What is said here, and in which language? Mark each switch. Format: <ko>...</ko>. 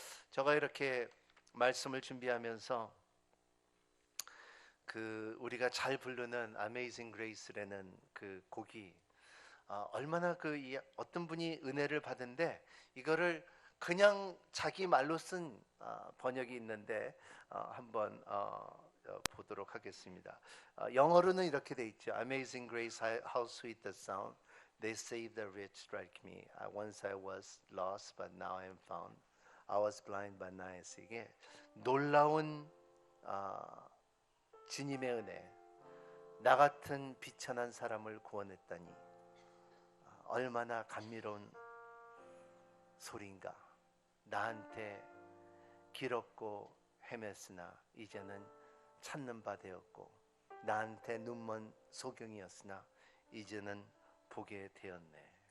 <ko>제가 이렇게 말씀을 준비하면서 우리가 잘 부르는 Amazing Grace라는 그 곡이 얼마나 어떤 분이 은혜를 받은데 이거를 그냥 자기 말로 쓴 번역이 있는데 한번 보도록 하겠습니다. 영어로는 이렇게 돼 있죠.</ko> <en>Amazing Grace, how sweet the sound. They saved the rich like me. Once I was lost, but now I am found. I was blind, but now I see.</en> <ko>이게 놀라운 주님의 은혜, 나 같은 비천한 사람을 구원했다니 얼마나 감미로운 소리인가. 나한테 길 없고 헤맸으나 이제는 찾는 바 되었고, 나한테 눈먼 소경이었으나 이제는 보게 되었네.</ko>